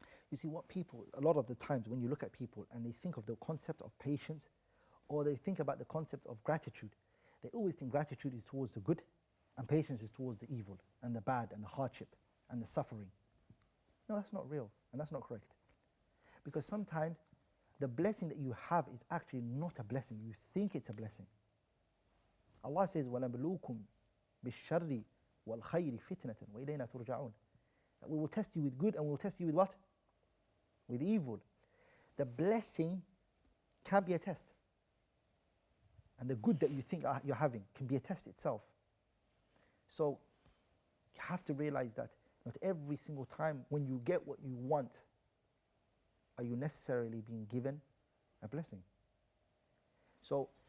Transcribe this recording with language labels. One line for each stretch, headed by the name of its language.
English: You see, what people, a lot of the times when you look at people and they think of the concept of patience, or they think about the concept of gratitude, they always think gratitude is towards the good and patience is towards the evil and the bad and the hardship and the suffering. No, that's not real and that's not correct. Because sometimes the blessing that you have is actually not a blessing. You think it's a blessing. Allah says,
Arabic: وَنَبْلُوكُمْ بِالشَّرِّ وَالْخَيْرِ فِتْنَةً وَإِلَيْنَا تُرْجَعُونَ.
English: We will test you with good and we will test you with what? With evil. The blessing can be a test. And the good that you think you're having can be a test itself. So you have to realize that not every single time when you get what you want, are you necessarily being given a blessing. So